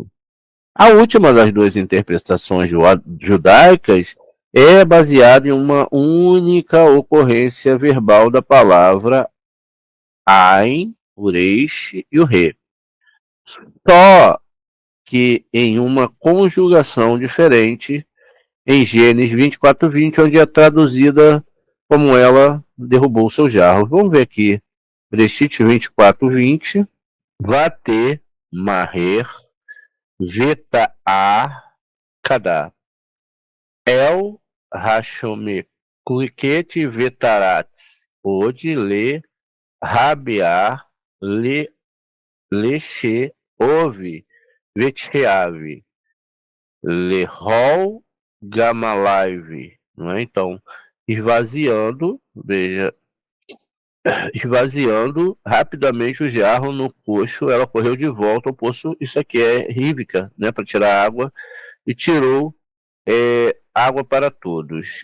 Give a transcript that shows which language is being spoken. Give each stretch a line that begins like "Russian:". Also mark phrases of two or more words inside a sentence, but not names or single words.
Portuguese: A última das duas interpretações judaicas é baseada em uma única ocorrência verbal da palavra Ain, o Reish e o Re. Só que em uma conjugação diferente em Gênesis 24, 20, onde é traduzida como ela derrubou o seu jarro. Vamos ver aqui. Bereshit 24, 20.
Hebrew: ותמהר ותער כדה. אל השקת ותרץ. עוד אל הבאר לשאב ותשאב. לכל גמליו,
Portuguese: não é? Então, esvaziando, veja, esvaziando rapidamente o jarro no poço, ela correu de volta ao poço. Isso aqui é Rívica, né, para tirar água, e tirou água para todos.